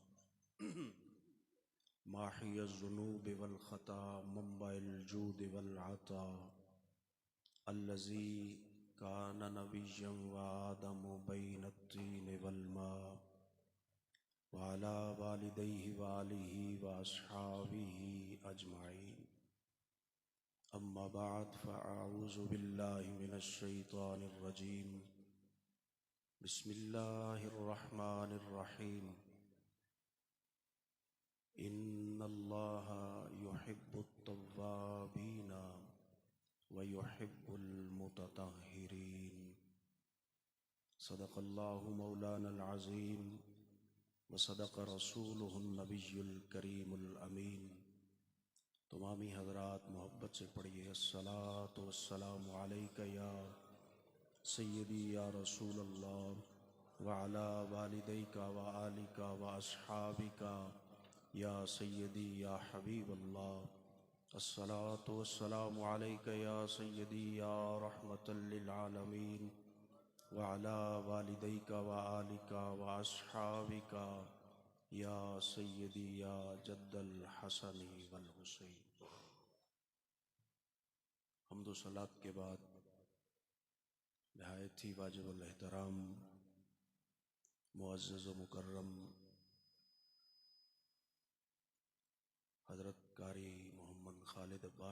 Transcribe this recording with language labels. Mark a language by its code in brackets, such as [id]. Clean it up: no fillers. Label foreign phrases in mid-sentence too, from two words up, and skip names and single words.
[ar] ماحي الذنوب والخطا منبع الجود والعطا الذي كان نبيا وآدم بين الطين والماء وعلى والديه وآله وأصحابه أجمعين. أما بعد فأعوذ بالله من الشيطان الرجيم. بسم الله الرحمن الرحيم. إن الله يحب التوابين ويحب المتطهرين. صدق الله مولانا العظيم وصدق رسوله النبي الكريم الأمين. [ur] تمامی حضرات محبت سے پڑھیے [ar] الصلاة والسلام عليك يا سيدي يا رسول الله وعلى والديك وآلك وأصحابك يا سيدي يا حبيب الله. الصلاة والسلام عليك يا سيدي يا رحمة للعالمين وعلى والديك وآلك وأصحابك يا سيدي يا جد الحسن والحسين. [ur] حمد و صلات کے بعد نہایت ہی واجب الاحترام معزز و مکرم حضرت قاری محمد خالد عباس